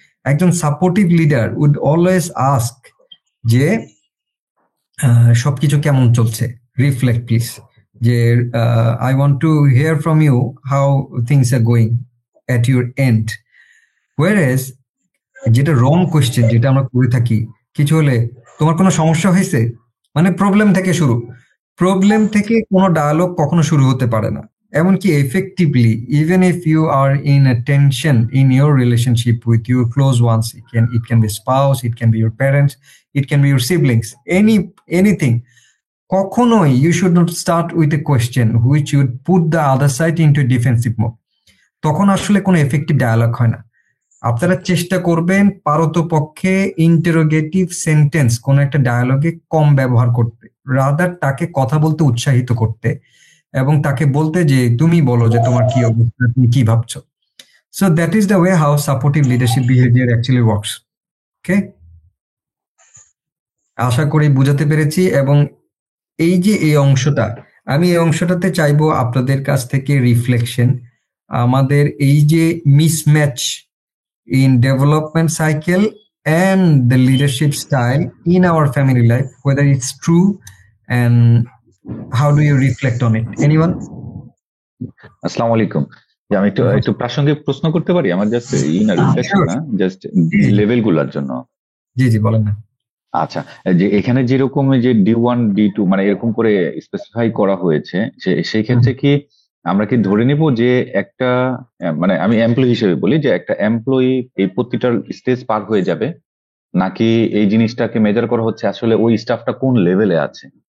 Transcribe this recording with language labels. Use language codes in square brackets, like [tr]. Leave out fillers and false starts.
[en] একজন supportive leader would always ask [bn] যে সবকিছু কেমন চলছে, [en] Reflect please, যে I want to hear from you how things are going at your end. [bn] Whereas যেটা রং কোয়েশ্চেন, যেটা আমরা করে থাকি, কিছু হলে তোমার কোনো সমস্যা হয়েছে, মানে প্রবলেম থেকে শুরু, প্রবলেম থেকে কোনো ডায়ালগ কখনো শুরু হতে পারে না। [en] এমনকি effectively even if you are in a tension in your relationship with your close ones, it can be spouse, it can be your parents, it can be your siblings, anything, কখনোই you should not start with a question which would put the other side into defensive mode. [bn] তখন আসলে কোনো effective dialogue হয় না। আপনারা চেষ্টা করবেন পারতপক্ষে interrogative sentence কোনো একটা ডায়ালগে কম ব্যবহার করতে, রাদার তাকে কথা বলতে উৎসাহিত করতে, এবং তাকে বলতে যে তুমি বলো যে তোমার কি অবস্থা, তুমি কি ভাবছো। [en] So that is the way how supportive leadership behaviour actually works. [bn] ওকে, আশা করি বুঝাতে পেরেছি। এবং এই যে এই অংশটা, আমি এই অংশটাতে চাইবো আপনাদের কাছ থেকে রিফ্লেকশন। আমাদের এই যে [en] Mismatch in development cycle and the leadership style in our family life, whether it's true and how do you reflect on it? Anyone? [bn] আসসালামু আলাইকুম। যে আমি একটু প্রাসঙ্গিক প্রশ্ন করতে পারি? আমার জাস্ট না রিফ্লেকশন না, জাস্ট লেভেল গুলার জন্য। জি জি বলেন না। আচ্ছা, যে এখানে যেরকম যে D1 D2 মানে এরকম করে স্পেসিফাই করা হয়েছে, সেই ক্ষেত্রে কি আমরা কি ধরে নিব যে একটা মানে আমি এমপ্লয়ি হিসেবে বলি যে একটা এমপ্লয়ি এই প্রতিটা স্টেজ পার হয়ে যাবে, নাকি এই জিনিসটাকে মেজার করা হচ্ছে আসলে ওই স্টাফটা কোন লেভেলে আছে?